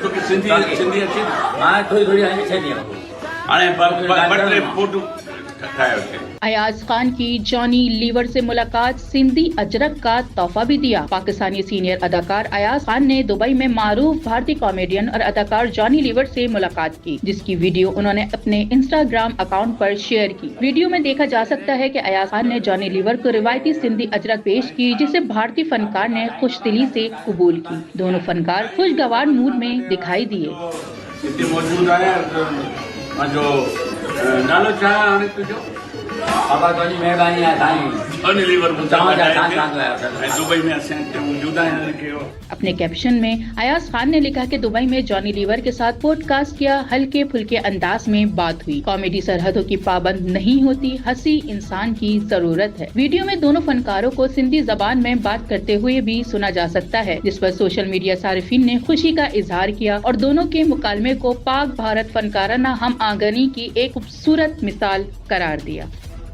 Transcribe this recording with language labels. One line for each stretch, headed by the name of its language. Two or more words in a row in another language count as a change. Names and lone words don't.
Sindhi: सिंधी अचे
Urdu: ہاں تھوڑی تھوڑی اچھے نہیں ہو
Sindhi: हाणे ॿ टे फोटू ठाहे वठे।
Urdu: ایاز خان کی جانی لیور سے ملاقات، سندھی اجرک کا تحفہ بھی دیا. پاکستانی سینیئر اداکار ایاز خان نے دبئی میں معروف بھارتی کامیڈین اور اداکار جانی لیور سے ملاقات کی، جس کی ویڈیو انہوں نے اپنے انسٹاگرام اکاؤنٹ پر شیئر کی. ویڈیو میں دیکھا جا سکتا ہے کہ ایاز خان نے جانی لیور کو روایتی سندھی اجرک پیش کی، جسے بھارتی فنکار نے خوشدلی سے قبول کی. دونوں فنکار خوشگوار موڈ میں دکھائی دیے.
Sindhi: हिते मौजूद आहियां मुंहिंजो नालो छा आहे हाणे तुंहिंजो? बाबा तुझी मेहरबानी आहे साईं। जॉनी लीवर ऐं दुबई में असां हिते मौजूद आहियां।
Urdu: اپنے کیپشن میں ایاز خان نے لکھا کہ دبئی میں جانی لیور کے ساتھ پوڈکاسٹ کیا، ہلکے پھلکے انداز میں بات ہوئی. کامیڈی سرحدوں کی پابند نہیں ہوتی، ہنسی انسان کی ضرورت ہے. ویڈیو میں دونوں فنکاروں کو سندھی زبان میں بات کرتے ہوئے بھی سنا جا سکتا ہے، جس پر
English: social media
Urdu: صارفین نے خوشی کا اظہار کیا اور دونوں کے مکالمے کو پاک بھارت فنکارانہ ہم آنگنی کی ایک خوبصورت مثال قرار دیا.